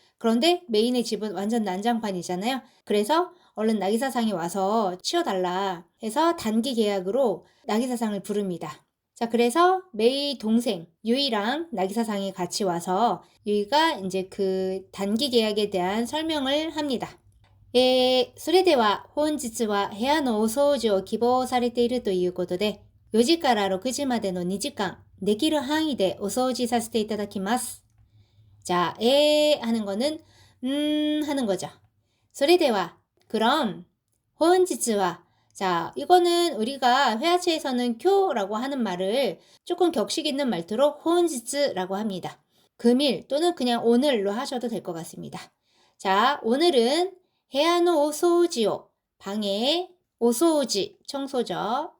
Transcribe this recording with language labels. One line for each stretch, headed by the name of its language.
Korean: 그런데 메인의 집은 완전 난장판이잖아요. 그래서 얼른 나기사상이 와서 치워달라 해서 단기 계약으로 나기사상을 부릅니다. 자, 그래서 메이 동생 유이랑 나기사상이 같이 와서 유이가 이제 그 단기 계약에 대한 설명을 합니다.
Japanese: それでは本日は部屋のお掃除を希望されているということで、4時から6時までの2時間、できる範囲でお掃除させていただきます。
Korean: 자, 하는 거는 하는 거죠.
Japanese: それでは
Korean: 그럼
Japanese: 本日は
Korean: 자, 이거는 우리가 회화체에서는 쿄라고 하는 말을 조금 격식 있는 말투로 혼지츠라고 합니다. 금일 또는 그냥 오늘로 하셔도 될 것 같습니다. 자, 오늘은 헤아노 오소지오 방의 오소지 청소죠.